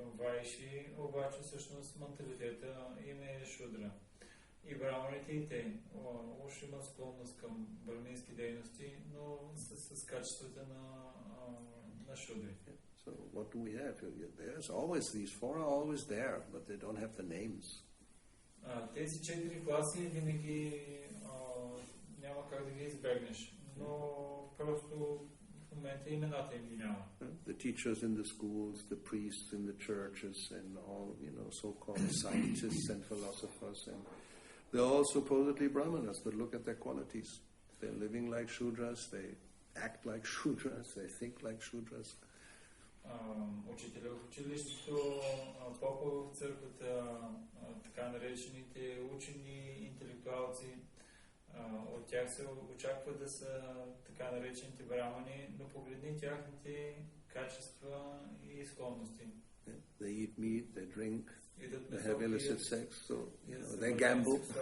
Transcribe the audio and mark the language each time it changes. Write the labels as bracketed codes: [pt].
[bg] към вайши, обаче всъщност менталитета им е шудра. И браманите и те уж имат склонност към брамински дейности, но с качествата на шудрите. [en] So what do we have? There's always these four are always there, but they don't have the names. [bg] Тези 4 класи винаги няма как да ги избегнеш, но просто в момента имената им ги няма. [en] The teachers in the schools, the priests in the churches, and all, so-called scientists and philosophers, and they're all supposedly brahmanas, but look at their qualities. They're living like Shudras, they act like Shudras, they think like Shudras. [bg] Учителя в училището, попа в църквата, така наречените учени интелектуалци, от тях се очаква да са така наречените брамани, но погледни тяхните качества и склонности. [en] They eat meat, they drink, they have illicit sex, so they gamble.